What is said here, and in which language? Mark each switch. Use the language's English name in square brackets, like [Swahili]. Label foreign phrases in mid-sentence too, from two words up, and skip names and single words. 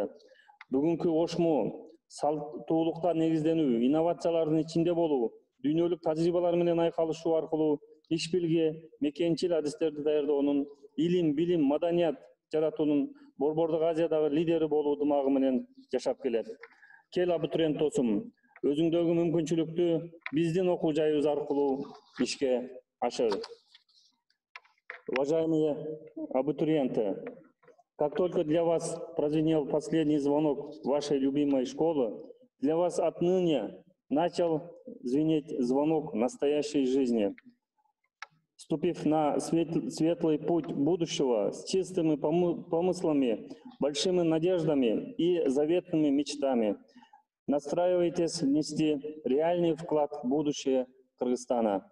[Kyrgyz] Бүгүнкү Ошму салттуулукка негизденүү, инновациялардын ичинде болуу, дүйнөлүк тажрыйбалар менен айкалышуу аркылуу иш билги, мекенчил адистерди даярдоонун, илим, билим, маданият жаратуунун Борбордук Азиядагы лидери болуу дымагы менен жашап келет. Кел абитуриент досум, өзүңдөгү мүмкүнчүлүктү биздин окуу жайыбыз аркылуу ишке ашыр. [Russian] Уважаемые абитуриенты, как только для вас прозвенел последний звонок вашей любимой школы, для вас отныне начал звенеть звонок настоящей жизни. Вступив на светлый путь будущего с чистыми помыслами, большими надеждами и заветными мечтами, настраивайтесь внести реальный вклад в будущее Кыргызстана.